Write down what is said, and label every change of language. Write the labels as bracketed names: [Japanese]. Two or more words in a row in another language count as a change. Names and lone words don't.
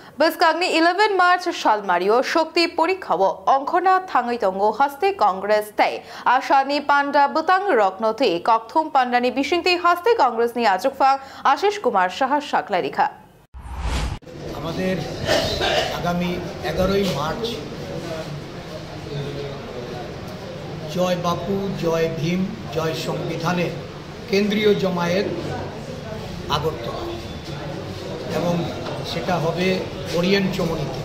[Kok Borok] Beskangi 11 March Shalmario Shokti Porikhawo Onkona Thangitongo Haste Congress Tay Ashani Panda Butang Roknoti Kokthum Pandani Bishingti Haste Congress Ni Ajukfa Ashish Kumar Shah Shakla Likha [Bangla] আমাদের আগামী 11ই মার্চ জয় বাপু জয় ভীম জয় সংবিধানের কেন্দ্রীয় জমায়েত আগরতলা এবং সেটা হবে ওরিয়েন্ট চমনিতে।